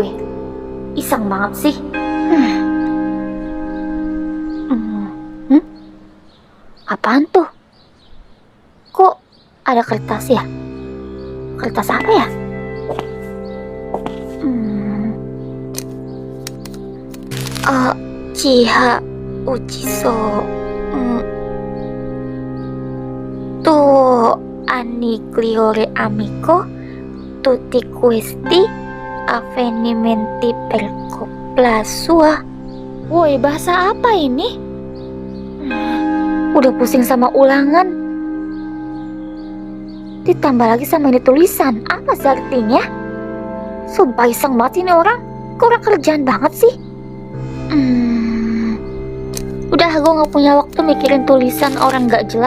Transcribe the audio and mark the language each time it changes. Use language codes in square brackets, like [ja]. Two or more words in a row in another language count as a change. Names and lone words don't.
[id] Iseng banget sih. Apaan tuh? Kok ada kertas ya? Kertas apa ya? [it] Chiha Uchiso Tu Anigliore Amico Tutti questi avvenimenti percopla sua. [id] Woi, bahasa apa ini? Udah pusing sama ulangan, ditambah lagi sama ini tulisan. Apa sih artinya? Sumpah iseng banget ini orang. Kurang kerjaan banget sih. Udah, gue gak punya waktu mikirin tulisan orang gak jelas.